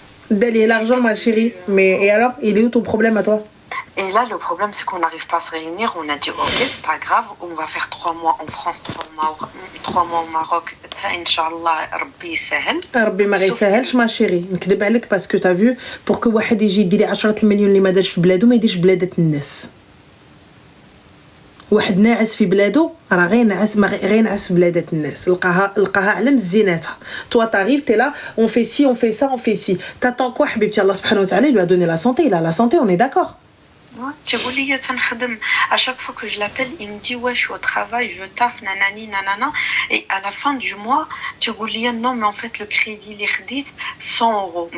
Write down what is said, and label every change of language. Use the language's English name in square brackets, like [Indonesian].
[French] Donner l'argent, ma chérie. Mais et alors, il est où ton problème à toi? Et là, le problème, c'est qu'on n'arrive pas à se réunir. On a dit, ok, c'est pas grave, on va faire 3 mois en France, 3 mois au Maroc. [Arabic] Inch'Allah, Rabbi يسهل. ربي ما غيسهلش ما شيري. نكذب عليك باسكو [French] t'as vu pour que [Arabic] واحد يجي يدير 10 مليون اللي ما دارش في بلادو ما يديرش بلادات الناس. واحد ناعس في بلادو راه غير ناعس في بلادات الناس لقاها على مزيناتها. [French] Toi t'arrives t'es là on fait ci on fait ça on fait ci. T'attends quoi [Arabic] حبيبتي الله سبحانه وتعالى [French] lui a donné la santé, il a la santé, on est d'accord. [Arabic] تقول لي تنخدم [French] à chaque fois que je l'appelle il me dit ouais je suis au travail je taffe nanani nanana et à la fin du mois [Arabic] تقول لي [French] non mais en fait le crédit [Arabic] اللي خديت [French] 100 €.